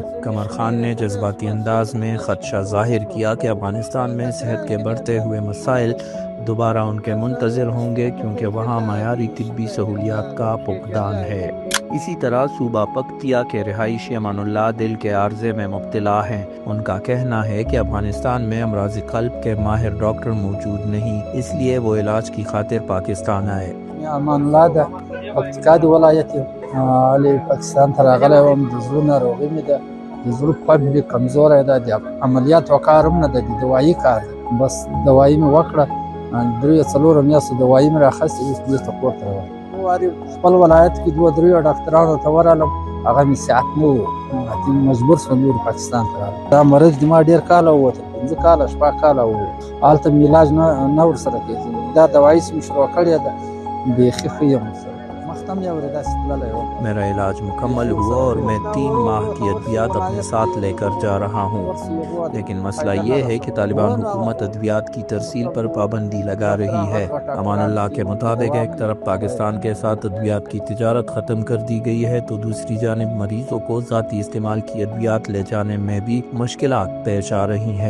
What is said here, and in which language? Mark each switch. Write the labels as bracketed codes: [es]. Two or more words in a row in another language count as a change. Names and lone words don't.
[ur] قمر خان نے جذباتی انداز میں خدشہ ظاہر کیا کہ افغانستان میں صحت کے بڑھتے ہوئے مسائل دوبارہ ان کے منتظر ہوں گے، کیونکہ وہاں معیاری طبی سہولیات کا فقدان ہے۔ اسی طرح صوبہ پکتیا کے رہائشی امان اللہ دل کے عارضے میں مبتلا ہیں۔ ان کا کہنا ہے کہ افغانستان میں امراض قلب کے ماہر ڈاکٹر موجود نہیں، اس لیے وہ علاج کی خاطر پاکستان آئے۔ [ps] امان الله د پکتیکا د ولایت علی پاکستان ته راغلی وم، د زړه ناروغي مې ده، د زړه قوت مې کمزوری ده، د عملیات کار هم نه ده، د دوایي کار ده. بس دوایي مې وکړه، درې څلورو میاشتو دوایي مې راخیستې، اوس بېرته کور ته راغلم. واري خپل ولایت کې دوه درې ډاکټرانو ته ورغلم، هغه مې صحت نه و، مجبور شوم نور پاکستان ته راغلم. دا مرض د ما ډېر کاله ووته، 5 کاله 6 کاله ووت، هلته مې علاج نه ورسره کېږي. دا دوایي چې مې شروع کړې ده بیخي ښه یم ورسره، مخته مې اورې داسې تللی وم. [ur] میرا علاج مکمل ہوا اور میں 3 ماہ کی ادویات اپنے ساتھ لے کر جا رہا ہوں، لیکن مسئلہ یہ ہے کہ طالبان حکومت ادویات کی ترسیل پر پابندی لگا رہی ہے۔ امان اللہ کے مطابق ایک طرف پاکستان کے ساتھ ادویات کی تجارت ختم کر دی گئی ہے تو دوسری جانب مریضوں کو ذاتی استعمال کی ادویات لے جانے میں بھی مشکلات پیش آ رہی ہیں۔